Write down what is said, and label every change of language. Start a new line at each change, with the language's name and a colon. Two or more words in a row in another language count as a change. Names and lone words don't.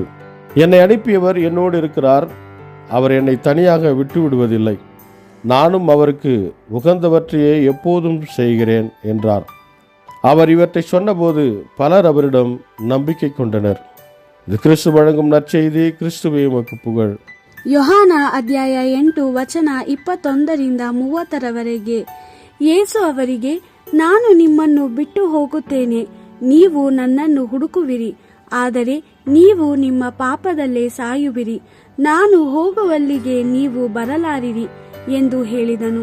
Tamil: என்னை அனுப்பியவர் என்னோடு இருக்கிறார், அவர் என்னை தனியாக விட்டுவிடுவதில்லை, நானும் அவருக்கு உகந்தவற்றையே எப்போதும் செய்கிறேன் என்றார். அவர் இவற்றை சொன்னபோது பலர் அவரிடம் நம்பிக்கை கொண்டனர். இது கிறிஸ்து வழங்கும் நற்செய்தி. கிறிஸ்துவே உமக்கு புகழ்.
Kannada: ಯೋಹಾನ ಅಧ್ಯಾಯ 8 ವಚನ 21-30 ಯೇಸು ಅವರಿಗೆ, ನಾನು ನಿಮ್ಮನ್ನು ಬಿಟ್ಟು ಹೋಗುತ್ತೇನೆ, ನೀವು ನನ್ನನ್ನು ಹುಡುಕುವಿರಿ, ಆದರೆ ನೀವು ನಿಮ್ಮ ಪಾಪದಲ್ಲೇ ಸಾಯುವಿರಿ, ನಾನು ಹೋಗುವಲ್ಲಿಗೆ ನೀವು ಬರಲಾರಿರಿ ಎಂದು ಹೇಳಿದನು.